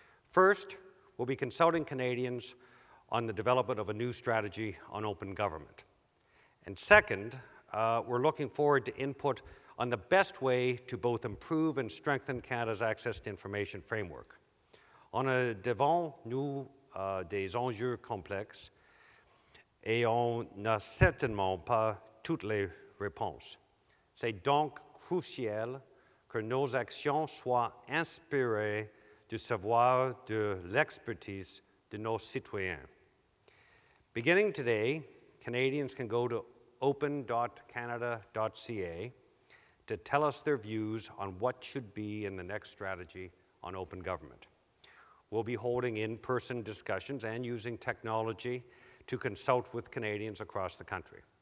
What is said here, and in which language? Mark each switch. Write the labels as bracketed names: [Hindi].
[English] First, we'll be consulting Canadians on the development of a new strategy on open government. And second, we're looking forward to input on the best way to both improve and strengthen Canada's access to information framework. [French] On a devant nous des enjeux complexes et on n'a certainement pas toutes les réponses. C'est donc crucial que nos actions soient inspirées du savoir, de l'expertise de nos citoyens. [English] Beginning today, Canadians can go to open.canada.ca to tell us their views on what should be in the next strategy on open government. We'll be holding in-person discussions and using technology to consult with Canadians across the country.